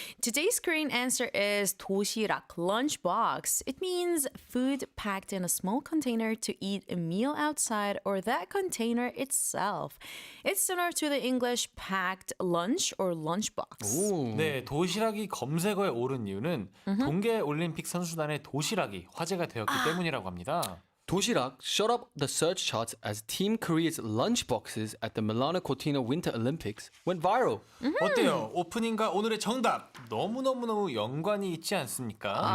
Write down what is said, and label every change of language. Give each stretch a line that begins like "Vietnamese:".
English: Today's Korean answer is 도시락, lunchbox. It means food packed in a small container to eat a meal outside or that container itself. It's similar to the English packed lunch or lunchbox.
Korean: 네, 도시락이 검색어에 오른 이유는 동계 올림픽 선수단의 도시락이 화제가 되었기 때문이라고 합니다.
English: 도시락 shot up the search charts as Team Korea's lunchboxes at the Milano Cortina Winter Olympics went viral.
Korean: 어때요? 오프닝과 오늘의 정답 너무너무 연관이 있지 않습니까?